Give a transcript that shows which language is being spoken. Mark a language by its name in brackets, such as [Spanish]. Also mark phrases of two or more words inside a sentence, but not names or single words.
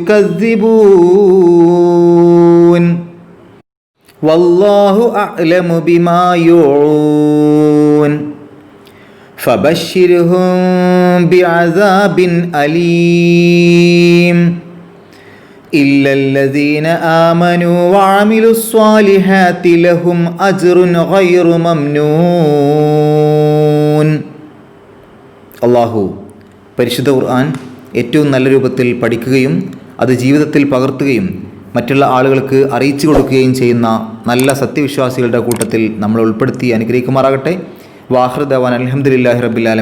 [Arabic] يكذبون والله أعلم بما يوعون فبشرهم بعذاب أليم إلا الذين آمنوا وعملوا الصالحات لهم أجر غير ممنون. [Malayalam] അല്ലാഹു പരിശുദ്ധ ഖുർആൻ ഏറ്റവും നല്ല രൂപത്തിൽ പഠിക്കുകയും അത് ജീവിതത്തിൽ പകർത്തുകയും മറ്റുള്ള ആളുകൾക്ക് അറിയിച്ചു കൊടുക്കുകയും ചെയ്യുന്ന നല്ല സത്യവിശ്വാസികളുടെ കൂട്ടത്തിൽ നമ്മൾ ഉൾപ്പെടുത്തി അനുഗ്രഹിക്കുമാറാകട്ടെ. [Arabic] وآخر دعوانا الحمد لله رب العالمين.